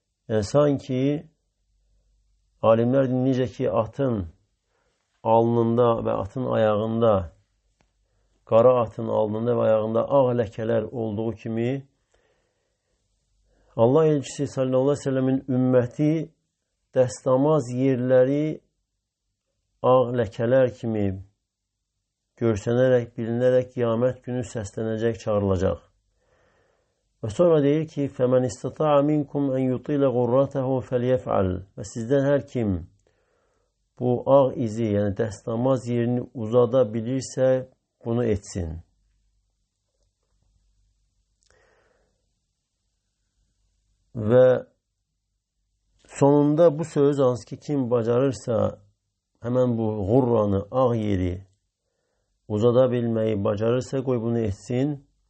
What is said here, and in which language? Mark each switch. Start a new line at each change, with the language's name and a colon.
Azerbaijani: Yəni sanki alimlər necə ki atın alnında və atın ayağında, qara atın alnında və ayağında ağ ləkələr olduğu kimi Allah elçisi sallallahu aleyhi ve sellemin ümməti dəstəmaz yerləri ağ ləkələr kimi görsənərək, bilinərək qiyamət günü səslənəcək, çağırılacaq. Və sonra deyir ki,
Arabic: فَمَنْ اِسْتَطَعَ مِنْكُمْ اَنْ يُطِيلَ غُرَّتَهُ فَلْيَفْعَلْ.
Azerbaijani: Və sizdən hər kim bu ağ izi, yəni dəstəmaz yerini uzada bilirsə, bunu etsin. Və sonunda bu söz hansı ki, kim bacarırsa, həmən buğurranı, ağ yeri uzada bilməyi bacarırsa, qoy bunu etsin.